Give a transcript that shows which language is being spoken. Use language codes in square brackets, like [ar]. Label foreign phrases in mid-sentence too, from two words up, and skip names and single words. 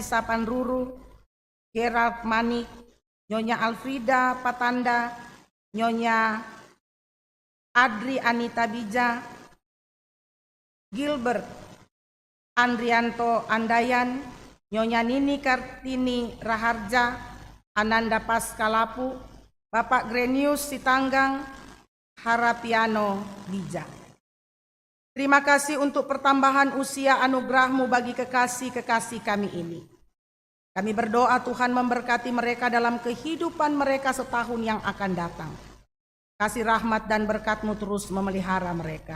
[id] Sapanruru, Gerald Manik, Nyonya Alfrida Patanda, Nyonya Adri Anita Bija, Gilbert Andrianto Andayan, Nyonya Nini Kartini Raharja, Ananda Paskalapu, Bapak Grenius Sitanggang, Harapiano Bija. Terima kasih untuk pertambahan usia anugerah-Mu bagi kekasih-kekasih kami ini. Kami berdoa Tuhan memberkati mereka dalam kehidupan mereka setahun yang akan datang. Kasih rahmat dan berkat-Mu terus memelihara mereka.